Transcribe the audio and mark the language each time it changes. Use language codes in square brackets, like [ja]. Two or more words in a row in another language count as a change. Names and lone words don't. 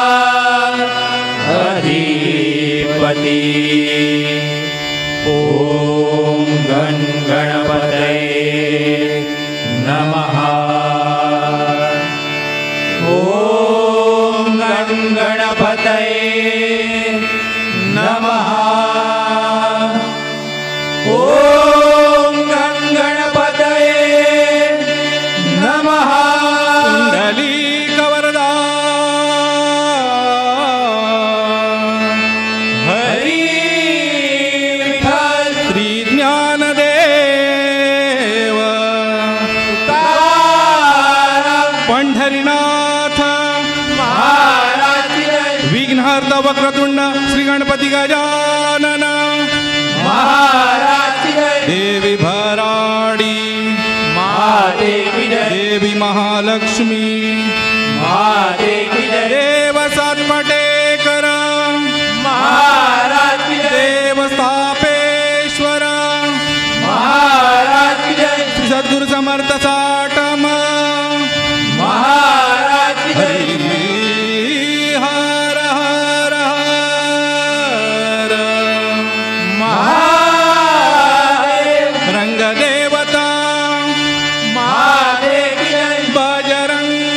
[sa] अधिपती ॐ गण गणपतये नमः ॐ गण गणपतये नमः ॐ गण गणपतये नमः [mr] पुंडलीकवरदा हरि विठ्ठल श्री ज्ञानदेव तुकाराम पंढरीनाथ महाराज विघ्नहर्ता वक्रतुंड श्री गणपती गजानन महाराज देवी भराडी महादेवी जय देवी महालक्ष्मी महादेवी जय देव सातपटेकर महाराज जय देव स्थापेश्वर महाराज जय श्री सद्गुरु समर्थ साटम महाराज जय हर हर हर महादेव रंगदेवता महादेवी जय बजरंग